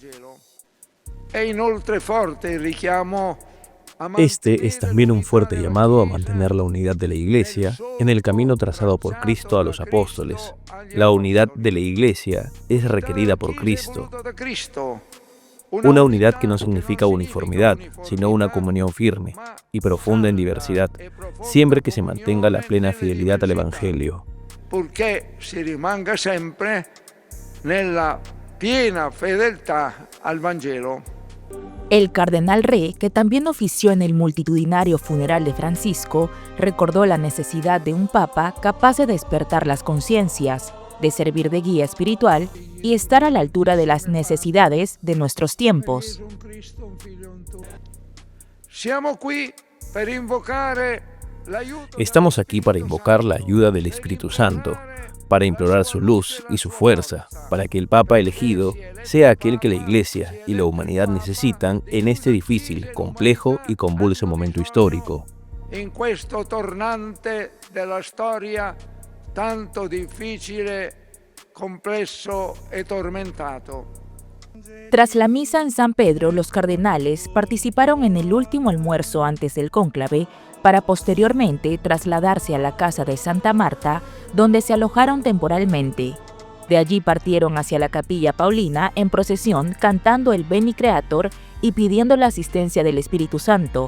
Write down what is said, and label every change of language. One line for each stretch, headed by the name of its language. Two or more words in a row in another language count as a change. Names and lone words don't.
Spanish: Este es también un fuerte llamado a mantener la unidad de la Iglesia en el camino trazado por Cristo a los apóstoles. La unidad de la Iglesia es requerida por Cristo. Una unidad que no significa uniformidad, sino una comunión firme y profunda en diversidad, siempre que se mantenga la plena fidelidad al Evangelio.
Italian: Porque si rimanga sempre nella piena fedeltà al Vangelo.
Spanish: El cardenal Re, que también ofició en el multitudinario funeral de Francisco, recordó la necesidad de un papa capaz de despertar las conciencias, de servir de guía espiritual y estar a la altura de las necesidades de nuestros tiempos. Estamos aquí para invocar la ayuda del Espíritu Santo, para implorar su luz y su fuerza, para que el Papa elegido sea aquel que la Iglesia y la humanidad necesitan en este difícil, complejo y convulso momento histórico.
Italian: En questo tornante della storia tanto difficile, complesso e tormentato.
Spanish: Tras la misa en San Pedro, los cardenales participaron en el último almuerzo antes del cónclave para posteriormente trasladarse a la casa de Santa Marta, donde se alojaron temporalmente. De allí partieron hacia la Capilla Paulina en procesión cantando el Veni Creator y pidiendo la asistencia del Espíritu Santo.